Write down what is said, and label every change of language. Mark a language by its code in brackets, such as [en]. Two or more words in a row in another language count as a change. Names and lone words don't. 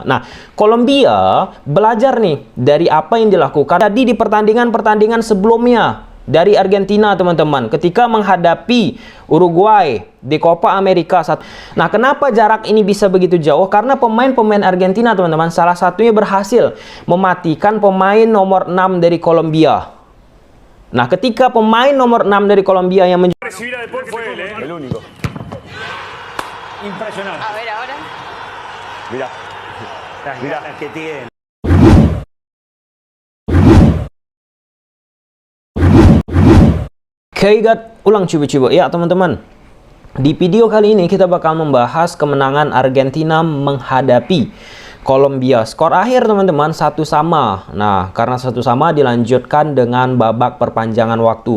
[id] Nah, Kolombia belajar nih dari apa yang dilakukan tadi di pertandingan-pertandingan sebelumnya dari Argentina, teman-teman, ketika menghadapi Uruguay di Copa America. Nah, kenapa jarak ini bisa begitu jauh? Karena pemain-pemain Argentina, teman-teman, salah satunya berhasil mematikan pemain nomor 6 dari Kolombia. Nah, ketika pemain nomor 6 dari Kolombia yang [es] el único. Impresionante. A ver ahora. Mirá. Las ganas que tiene. [id] Kaigat ulang coba-coba ya, teman-teman. Di video kali ini kita bakal membahas kemenangan Argentina menghadapi Kolombia. Skor akhir, teman-teman, 1-sama. Nah, karena 1-sama dilanjutkan dengan babak perpanjangan waktu.